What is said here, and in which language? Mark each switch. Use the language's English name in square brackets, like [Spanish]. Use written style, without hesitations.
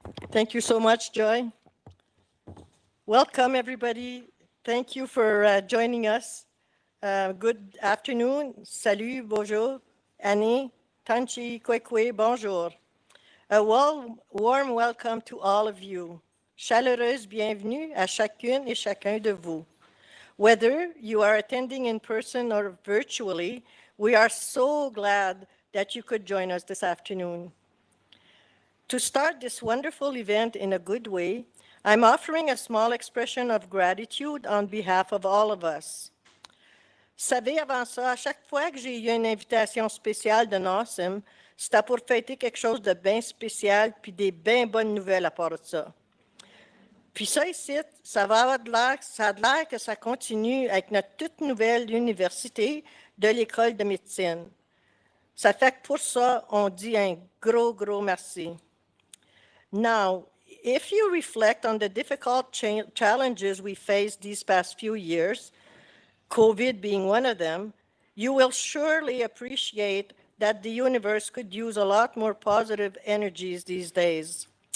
[English] Thank you so much, Joy. Welcome, everybody. Thank you for joining us. Good afternoon. [French] Salut, bonjour. Annie, Tanchi, Kwekwe, bonjour. [English] A warm welcome to all of you. [French] Chaleureuse bienvenue à chacune et chacun de vous. [English] Whether you are attending in person or virtually, we are so glad that you could join us this afternoon. To start this wonderful event in a good way, I'm offering a small expression of gratitude on behalf of all of us. [French] Savez, avant ça, à chaque fois que j'ai eu une invitation spéciale de NOSM, c'était pour fêter quelque chose de bien spécial puis des bien bonnes nouvelles à part de ça. Puis ça ici, ça va avoir de l'air, ça a de l'air que ça continue avec notre toute nouvelle université de l'École de médecine. Ça fait que pour ça, on dit un gros merci. [English] Now, if you reflect on the difficult challenges we faced these past few years, COVID being one of them, you will surely appreciate that the universe could use a lot more positive energies these days.